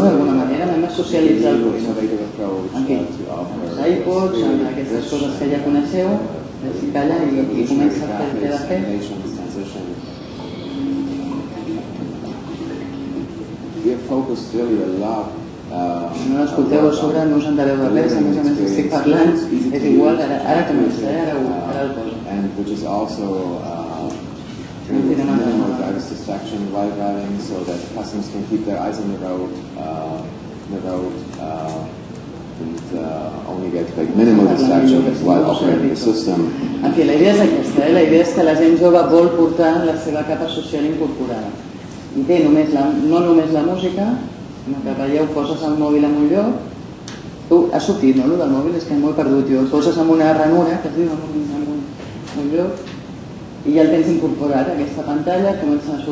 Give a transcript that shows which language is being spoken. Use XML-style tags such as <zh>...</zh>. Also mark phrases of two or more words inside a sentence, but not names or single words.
<ca>D'alguna manera anem a socialitzar el cotxe. En fi, els iPods, aquestes coses que ja coneixeu, si calla i comença a fer el que ha de fer. No l'escolteu a sobre, no us endareu de res, a més estic parlant, és igual, ara comença, ara el poso.</ca> <en>Minimal driver's distraction while driving, so that customers can keep their eyes on the road, and only get like minimal distraction while operating the system.</en> <ca>En fi, la idea és aquesta, la idea és que la gent jove vol portar la seva capa social incorporada. I té no només la música, sinó que veieu, poses el mòbil en un lloc, tu has sortit, no? El del mòbil és que m'ho he perdut jo, poses en una ranura, que es diu en un lloc, i ja el tens incorporat a aquesta pantalla, comencen a</ca>